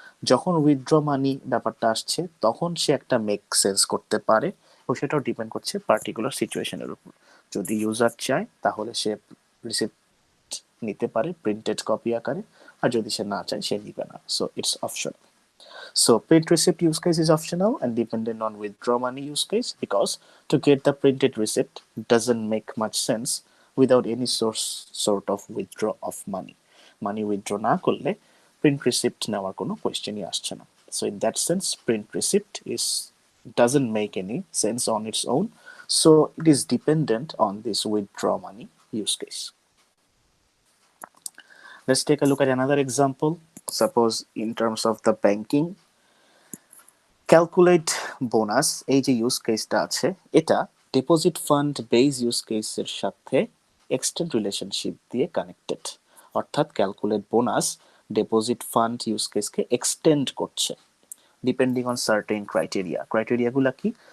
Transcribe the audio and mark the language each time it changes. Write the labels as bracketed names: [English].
[Bangla] যখন উইথড্র মানি ব্যাপারটা আসছে তখন সে একটা মেক সেন্স করতে পারে, এবং সেটাও ডিপেন্ড করছে পার্টিকুলার সিচুয়েশনের উপর। যদি ইউজার চায় তাহলে সে রিসিপ্ট নিতে পারে প্রিন্টেড কপি আকারে, আর যদি সে না চায় সে নিবে না। [English] So it's option. So print receipt use case is optional and dependent on withdraw money use case, because to get the printed receipt doesn't make much sense without any sort of withdraw of money. [Bangla] Money withdraw না করলে print receipt নেওয়ার কোনো কোয়েশ্চেনই আসছে না। [English] So in that sense print receipt is doesn't make any sense on its own. So it is dependent on this withdraw money use case. Let's take a look at another example. Suppose in terms of the banking, [Bangla] calculate bonus এই যে use কেসটা আছে এটা deposit fund base use কেসের সাথে extend relationship দিয়ে connected. অর্থাৎ calculate bonus deposit fund use কেসকে extend করছে ডিপেন্ডিং অন সার্টেন ক্রাইটেরিয়া। ক্রাইটেরিয়াগুলো কি?